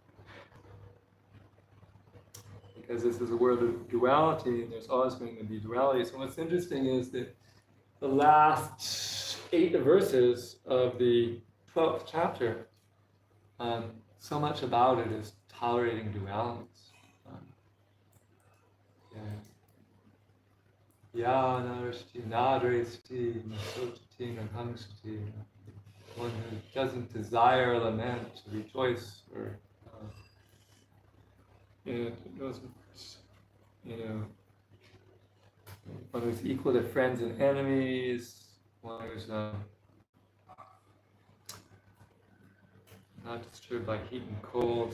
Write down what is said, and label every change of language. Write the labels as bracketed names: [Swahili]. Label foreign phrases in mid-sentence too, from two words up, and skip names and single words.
[English] Because this is a world of duality, and there's always going to be duality. So what's interesting is that the last 8 verses of the 12th chapter, so much about it is tolerating dualities. [Sanskrit] य नरिष्टि नद्रेष्टि नसोतति नघम्सति [English] one who doesn't desire lament, to rejoice, or doesn't, one who's equal to friends and enemies, one who's not disturbed by heat and cold.